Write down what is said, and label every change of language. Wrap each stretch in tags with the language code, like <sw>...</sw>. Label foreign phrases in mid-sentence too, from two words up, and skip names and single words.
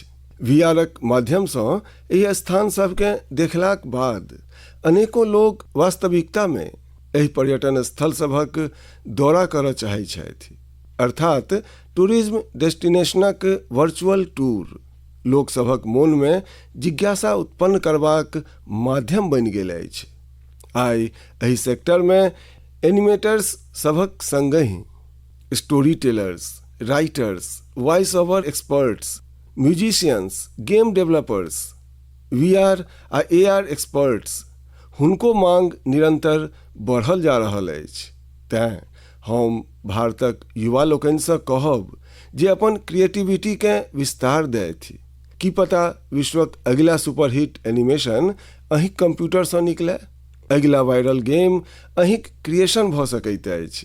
<mai>VRक माध्यम सँ एहि स्थान सबके देखलाक बाद अनेको लोग वास्तविकता में एहि पर्यटन स्थल सभक दौरा करऽ चाहै छथि। अर्थात</mai> <en>tourism destinationक virtual tour</en> <mai>लोक सभक मोन में जिज्ञासा उत्पन्न करबाक माध्यम बनि गेल अछि। आइ एहि सेक्टर में एनिमेटर्स सभक संगहि</mai> <en>story tellers, writers, voice over experts, musicians, game developers,</en> <mai>VR आ</mai> <en>AR experts,</en> <mai>हुनको मांग निरंतर बढ़ल जा रहल अछि। तें हम भारतक युवा लोकनि सँ कहब जे अपन क्रिएटिविटी के विस्तार दैथि। की पता विश्वक अगिला</mai> <en>superhit animation</en> <mai>अहीं कंप्यूटर सँ निकले, अगिला</mai> <en>viral game</en> <mai>अहीं क्रिएशन भऽ सकैत अछि।</mai>